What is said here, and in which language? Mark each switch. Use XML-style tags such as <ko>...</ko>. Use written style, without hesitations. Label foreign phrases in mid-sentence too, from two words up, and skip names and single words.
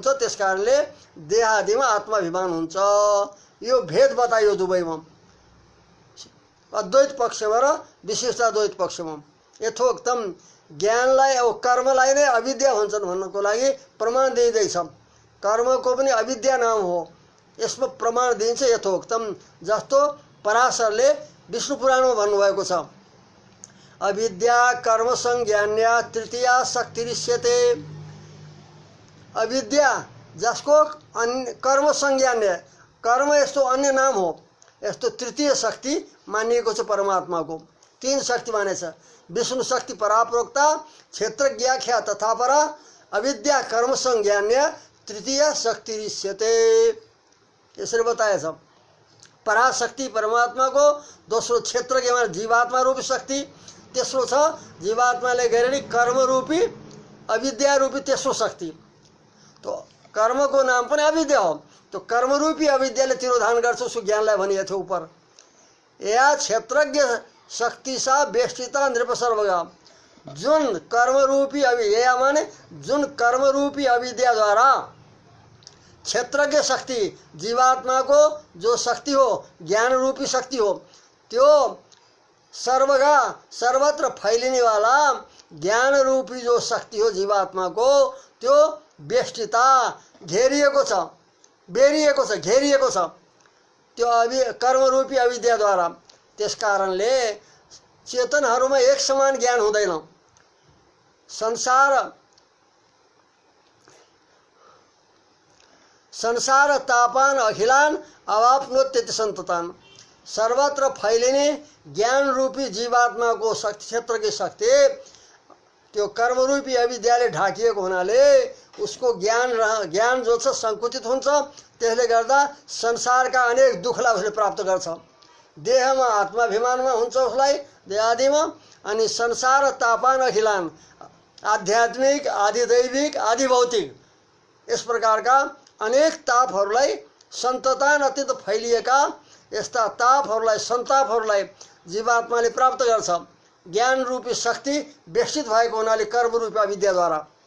<ne>त्यसकारणले देहादिमा आत्माभिमान हुन्छ। यो भेद बताइयो दुवैमा, अद्वैत पक्षमा र विशिष्टाद्वैत पक्षमा। यथोक्तम ज्ञानलाई अब कर्मलाई नै अविद्या भन्छन् भन्नको लागि प्रमाण दिइँदैछ। कर्मको पनि अविद्या नाम हो, यसमा प्रमाण दिइन्छ यथोक्तम। जस्तो पराशरले विष्णु पुराणमा भन्नुभएको छ,</ne> <sa>अविद्या कर्म संज्ञान्या तृतीया शक्तिरिष्यते।</sa> <ne>अविद्या जसको कर्म संज्ञान्य, कर्म यस्तो अन्य नाम हो, यस्तो तृतीय शक्ति मानिएको छ परमात्माको। तीन शक्ति मानेछ,</ne> <sa>विष्णु शक्ति पराप्रोक्ता, क्षेत्रज्ञाख्या तथा परा, अविद्या कर्म संज्ञान्य तृतीय शक्तिरिष्यते,</sa> <ne>यसरी बताएछ। पराशक्ति परमात्माको, दोस्रो क्षेत्रज्ञ माने जीवात्मा रूपी शक्ति, तेस्रो छ जीवात्माले गरेनी कर्म रूपी अविद्या रूपी तेस्रो शक्ति। तो कर्मको नाम पनि अविद्या हो। तो कर्म रूपी अविद्याले तिरोधान गर्छ सो ज्ञानलाई भनिएको थियो उपर।</ne> <sa>या क्षेत्रज्ञ शक्ति सा बेष्टिता नृप सर्वगा।</sa> <ne>जुन कर्म रूपी अविद्या माने जुन कर्म रूपी अविद्या द्वारा क्षेत्रज्ञ शक्ति जीवात्मा को जो शक्ति हो, ज्ञान रूपी शक्ति हो, त्यो सर्वगा सर्वत्र फैलिने वाला ज्ञान रूपी जो शक्ति हो जीवात्मा को, त्यो बेष्टिता घेरिएको छ, बेरिएको छ, घेरिएको छ त्यो कर्म रूपी अविद्या द्वारा। त्यसकारणले चेतनहरुमा एक समान ज्ञान हुँदैन।</ne> <sa>संसार तापान अखिलान अवाप्नोत्यति सन्ततान।</sa> <ne>सर्वत्र फैलिने ज्ञान रूपी जीवात्मा को शक्ति, क्षेत्र की शक्ति त्यो कर्मरूपी अविद्याले ढाकिएको हुनाले उसको ज्ञान जो छ सङ्कुचित हुन्छ। त्यसले गर्दा संसारका अनेक दुःखलाई उसले प्राप्त गर्छ। देहमा आत्माभिमानमा हुन्छ उसलाई, देहादिमा, अनि</ne> <sa>संसार तापान अखिलान,</sa> <ne>आध्यात्मिक, आदिदैविक, आदि भौतिक, यस प्रकारका अनेक तापहरूलाई, सन्ततान अत्यन्त फैलिएका यस्ता तापहरूलाई, सन्तापहरूलाई जीवात्माले प्राप्त गर्छ ज्ञान रूपी शक्ति विकसित भएको हुनाले कर्म रूपी अविद्याद्वारा।</ne>